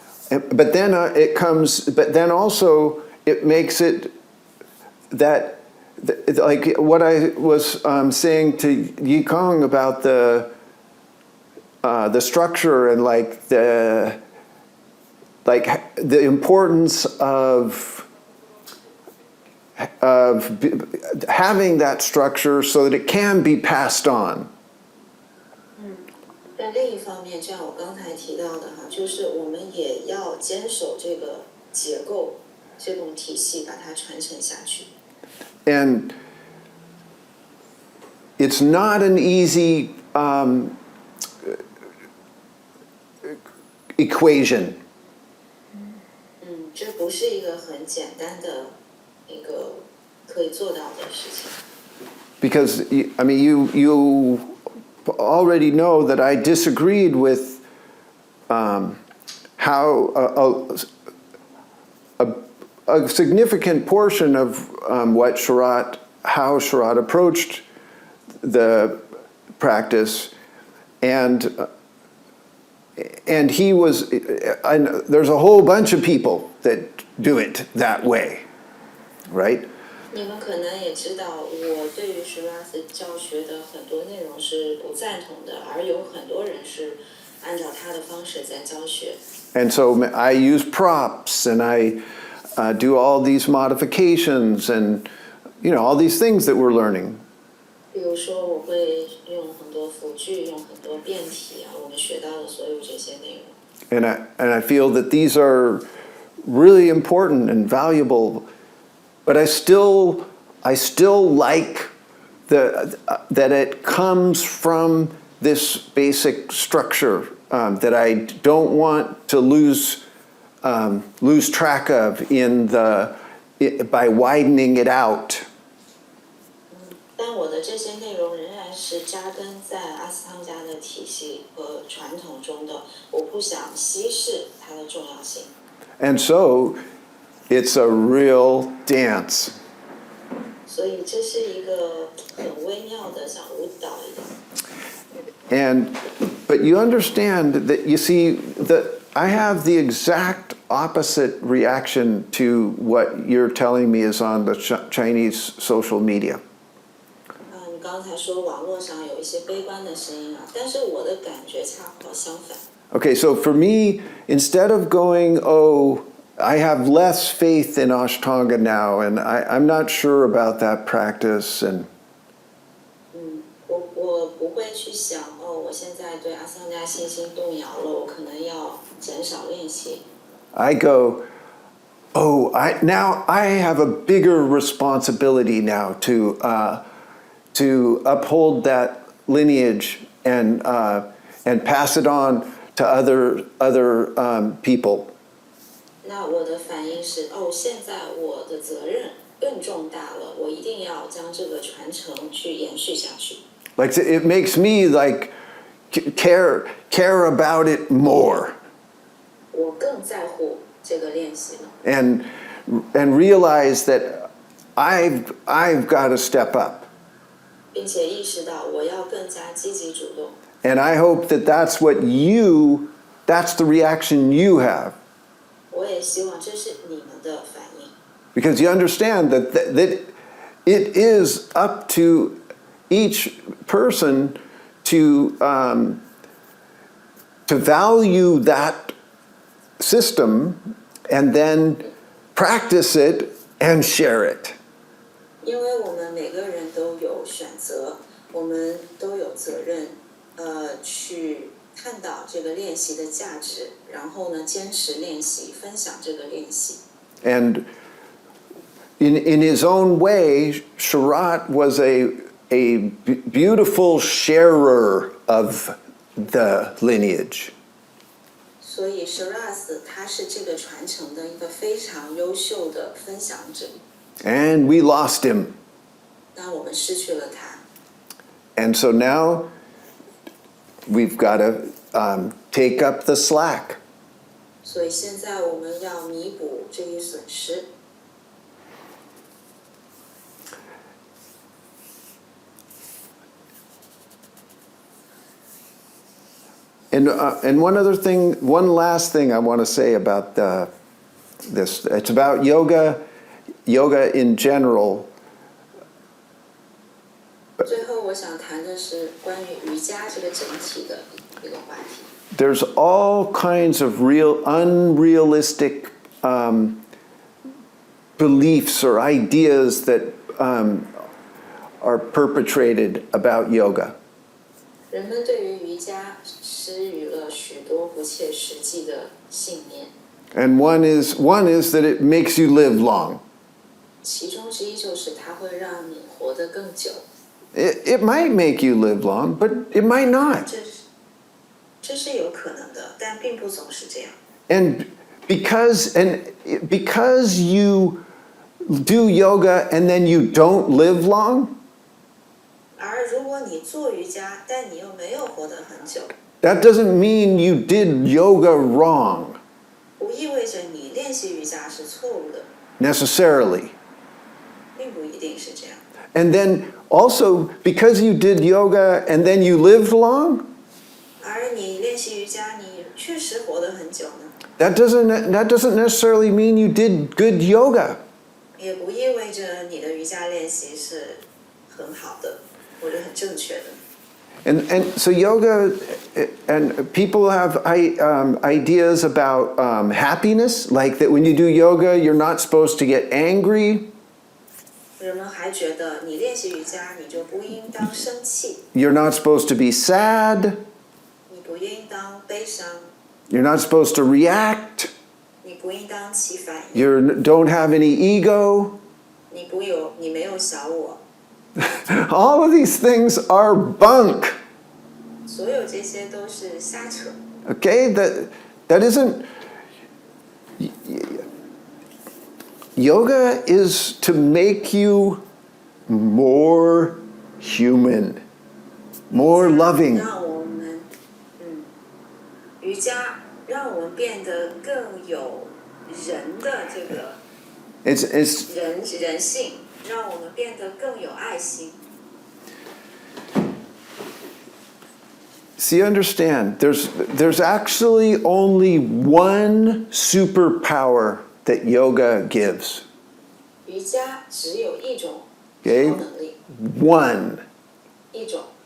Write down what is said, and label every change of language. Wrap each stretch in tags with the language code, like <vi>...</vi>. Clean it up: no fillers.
<en>But then but then also it makes it that, like what I was saying to Yikong about the structure and like the importance of having that structure so that it can be passed on.</en> <zh>但另一方面，就像我刚才提到的哈，就是我们也要坚守这个结构、这种体系，把它传承下去。</zh> <en>And it's not an easy equation.</en> <zh>这不是一个很简单的一个可以做到的事情。</zh> <en>Because you already know that I disagreed with how a significant portion of how Sharath approached the practice, and he was, there's a whole bunch of people that do it that way, right?</en> <zh>你们可能也知道，我对于 Sharath 教学的很多内容是不赞同的，而有很多人是按照他的方式在教学。</zh> <en>And so I use props, and I do all these modifications, and all these things that we're learning.</en> <zh>比如说，我会用很多辅具，用很多变体啊，我们学到的所有这些内容。</zh> <en>And I feel that these are really important and valuable, but I still like that it comes from this basic structure that I don't want to lose track of by widening it out.</en> <zh>但我的这些内容仍然是扎根在阿斯汤加的体系和传统中的，我不想稀释它的重要性。</zh> <en>And so, it's a real dance.</en> <zh>所以这是一个很微妙的，像舞蹈一样。</zh> <en>But you understand that, you see, that I have the exact opposite reaction to what you're telling me is on the Chinese social media.</en> <zh>你刚才说网络上有一些悲观的声音啊，但是我的感觉恰好相反。</zh> <en>Okay, so for me, instead of going, oh, I have less faith in Ashtanga now, and I'm not sure about that practice, and</en> <zh>我不会去想我现在对阿斯汤加信心动摇了，我可能要减少练习。</zh> <en>I go, oh, now I have a bigger responsibility now to uphold that lineage and pass it on to other people.</en> <zh>那我的反应是，现在我的责任更重大了，我一定要将这个传承去延续下去。</zh> <en>Like it makes me like care about it more.</en> <zh>我更在乎这个练习了。</zh> <en>And realize that I've got to step up.</en> <zh>并且意识到我要更加积极主动。</zh> <en>And I hope that that's the reaction you have.</en> <zh>我也希望这是你们的反应。</zh> <en>Because you understand that it is up to each person to value that system and then practice it and share it.</en> <zh>因为我们每个人都有选择，我们都有责任，去看到这个练习的价值，然后呢，坚持练习，分享这个练习。</zh> <en>And in his own way, Sharath was a beautiful sharer of the lineage.</en> <zh>所以 Sharath 他是这个传承的一个非常优秀的分享者。</zh> <en>And we lost him.</en> <zh>但我们失去了他。</zh> <en>And so now we've got to take up the slack.</en> <zh>所以现在我们要弥补这一损失。</zh> <en>And one last thing I want to say about this. It's about yoga in general.</en> <zh>最后我想谈的是关于瑜伽这个整体的一个话题。</zh> <en>There's all kinds of unrealistic beliefs or ideas that are perpetrated about yoga.</en> <zh>人们对于瑜伽施予了许多不切实际的信念。</zh> <en>And one is that it makes you live long.</en> <zh>其中之一就是它会让你活得更久。</zh> <en>It might make you live long, but it might not.</en> <zh>这是有可能的，但并不总是这样。</zh> <en>And because you do yoga and then you don't live long,</en> <zh>而如果你做瑜伽，但你又没有活得很久，</zh> <en>that doesn't mean you did yoga wrong</en> <zh>不意味着你练习瑜伽是错误的，</zh> <en>necessarily.</en> <zh>并不一定是这样。</zh> <en>And then also, because you did yoga and then you lived long,</en> <zh>而你练习瑜伽，你确实活得很久呢，</zh> <en>that doesn't necessarily mean you did good yoga.</en> <zh>也不意味着你的瑜伽练习是很好的或者很正确的。</zh> <en>And so yoga, and people have ideas about happiness, like that when you do yoga, you're not supposed to get angry.</en> <zh>人们还觉得你练习瑜伽，你就不应当生气，</zh> <en>You're not supposed to be sad.</en> <zh>你不应当悲伤。</zh> <en>You're not supposed to react.</en> <zh>你不应当起反应，</zh> <en>You don't have any ego.</en> <zh>你没有小我，</zh> <en>All of these things are bunk.</en> <zh>所有这些都是瞎扯。</zh> <en>Okay? That isn't... Yoga is to make you more human, more loving.</en> <zh>让我们，瑜伽让我们变得更有人的这个</zh> <en>It's</en> <zh>人性，让我们变得更有爱心。</zh> <en>See, understand, there's actually only one superpower that yoga gives.</en> <zh>瑜伽只有一种</zh> <en>Okay?</en> <zh>超能力，</zh> <en>One.</en> <zh>一种，</zh>